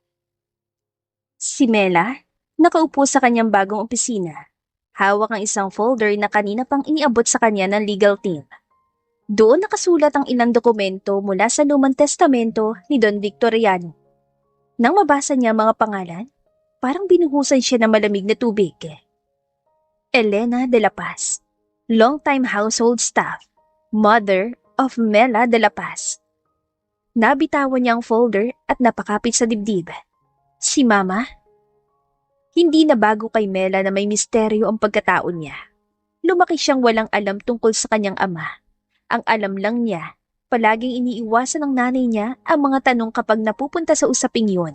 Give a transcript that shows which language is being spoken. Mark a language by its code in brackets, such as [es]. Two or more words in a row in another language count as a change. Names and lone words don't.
[tl] Si Mela, nakaupo sa kanyang bagong opisina. Hawak ang isang folder na kanina pang iniabot sa kanya ng [en] legal team. [tl] Doon nakasulat ang ilang dokumento mula sa lumang testamento ni Don Victoriano. Nang mabasa niya ang mga pangalan, parang binuhusan siya ng malamig na tubig. [en] Elena de la Paz, longtime household staff, mother of Mela de la Paz. [tl] Nabitawan niya ang folder at napakapit sa dibdib. Si Mama? Hindi na bago kay Mela na may misteryo ang pagkatao niya. Lumaki siyang walang alam tungkol sa kanyang ama. Ang alam lang niya, palaging iniiwasan ng nanay niya ang mga tanong kapag napupunta sa usaping yun.